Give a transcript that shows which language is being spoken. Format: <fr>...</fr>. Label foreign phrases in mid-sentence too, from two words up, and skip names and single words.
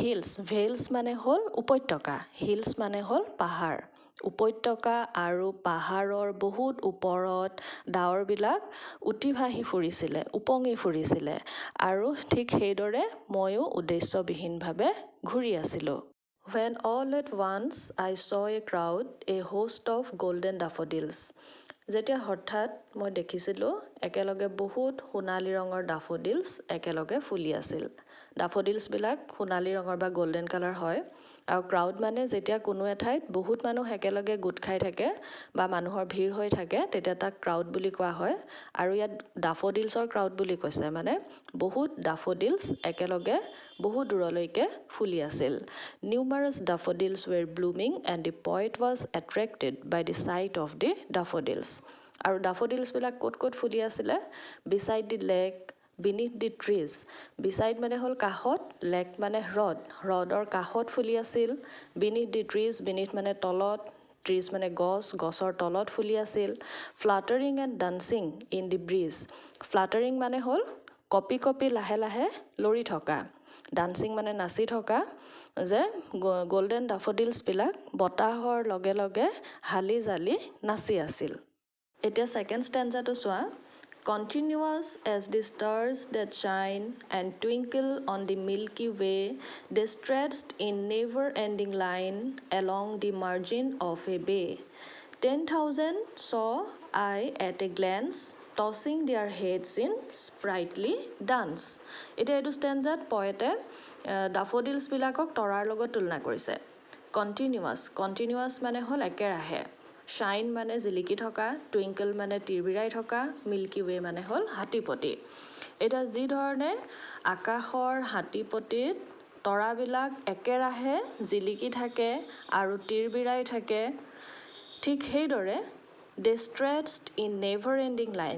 <as>ভেলছ মানে হ'ল উপত্যকা, হিলছ মানে হ'ল পাহাৰ। উপত্যকা আৰু পাহাৰৰ বহুত ওপৰত ডাৱৰবিলাক উটি ভাহি ফুৰিছিলে, উপঙি ফুৰিছিলে আৰু ঠিক সেইদৰে ময়ো উদ্দেশ্যবিহীনভাৱে ঘূৰি আছিলোঁ।</as> <en>When all at once I saw a crowd, a host of golden daffodils.</en> <as>যেতিয়া হঠাৎ মই দেখিছিলোঁ একেলগে বহুত সোণালী ৰঙৰ ডাফোডিলছ একেলগে ফুলি আছিল। ডাফোডিলছবিলাক সোণালী ৰঙৰ বা</as> <en>golden colour</en> <as>হয় আৰু ক্ৰাউড মানে যেতিয়া কোনো এঠাইত বহুত মানুহ একেলগে গোট খাই থাকে বা মানুহৰ ভিৰ হৈ থাকে তেতিয়া তাক ক্ৰাউড বুলি কোৱা হয় আৰু ইয়াত ডাফোডিলছৰ ক্ৰাউড বুলি কৈছে, মানে বহুত ডাফোডিলছ একেলগে বহুত দূৰলৈকে ফুলি আছিল।</as> <en>Numerous daffodils were blooming and the poet was attracted by the sight of the daffodils.</en> <as>আৰু ডাফোডিলছবিলাক ক'ত ক'ত ফুলি আছিলে?</as> <en>Beside the lake, beneath the trees.</en> <as>Beside মানে হ'ল কাষত, লেক মানে হ্ৰদ, হ্ৰদৰ কাষত ফুলি আছিল।</as> <en>Beneath the trees,</en> <as>beneath মানে তলত, trees মানে গছ, গছৰ তলত ফুলি আছিল।</as> <en>Fluttering and dancing in the breeze.</en> <as>Fluttering মানে হ'ল কপি কপি লাহে লাহে লৰি থকা। ডান্সিং মানে নাচি থকা, যে গল্ডেন ডাফোডিলছবিলাক বতাহৰ লগে লগে হালি জালি নাচি আছিল। এতিয়া ছেকেণ্ড ষ্টেঞ্জাটো চোৱা।</as> <en>Continuous as the stars that shine and twinkle on the Milky Way, they stretched in never-ending line along the margin of a bay. 10,000 saw I at a glance, tossing their heads in sprightly dance.</en> <as>এতিয়া এইটো ষ্টেঞ্জাত পয়েটে ডাফোডিলছবিলাকক তৰাৰ লগত তুলনা কৰিছে। কণ্টিনিউৱাছ মানে হ'ল একেৰাহে, শ্বাইন মানে জিলিকি থকা, টুইংকল মানে তিৰবিৰাই থকা, মিল্কি ৱে মানে হ'ল হাতীপতি। এতিয়া যিধৰণে আকাশৰ হাতীপতিত তৰাবিলাক একেৰাহে জিলিকি থাকে আৰু তিৰবিৰাই থাকে, ঠিক সেইদৰে</as> <en>they stretched in never-ending line.</en>